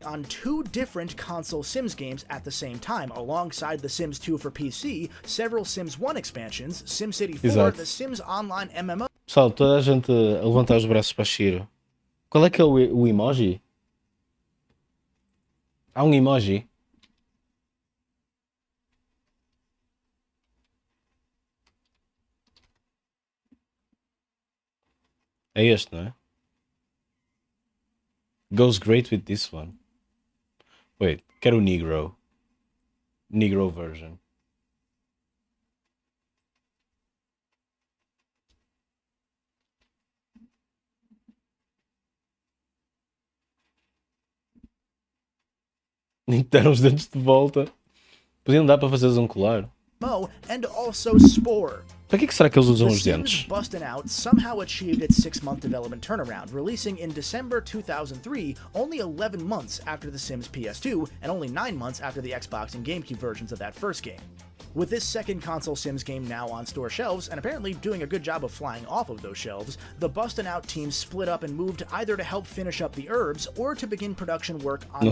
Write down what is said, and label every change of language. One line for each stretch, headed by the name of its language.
English: on 2 different console Sims games at the same time, alongside The Sims 2 for PC, several Sims 1 expansions, SimCity 4,
Portuguese: Exato.
English: the Sims Online MMO...
Portuguese: Pessoal, toda a gente a levantar os braços para Shiro. Qual é que é o emoji? Há um emoji? É este, não é?
English: Goes great with this one.
Portuguese: Wait, quero o Negro. Negro version. Nem que deram os dentes de volta. Podiam dar para fazeres um colar.
English: and also Spore.
Portuguese: Para que será que eles usam
English: The
Portuguese: os
English: Sims
Portuguese: dentes?
English: Bustin' Out somehow achieved its 6-month development turnaround, releasing in December 2003, only 11 months after The Sims PS2, and only 9 months after the Xbox and GameCube versions of that first game. With this second console Sims game now on store shelves, and apparently doing a good job of flying off of those shelves, the Bustin' Out team split up and moved either to help finish up the eeerrs, or to begin production work on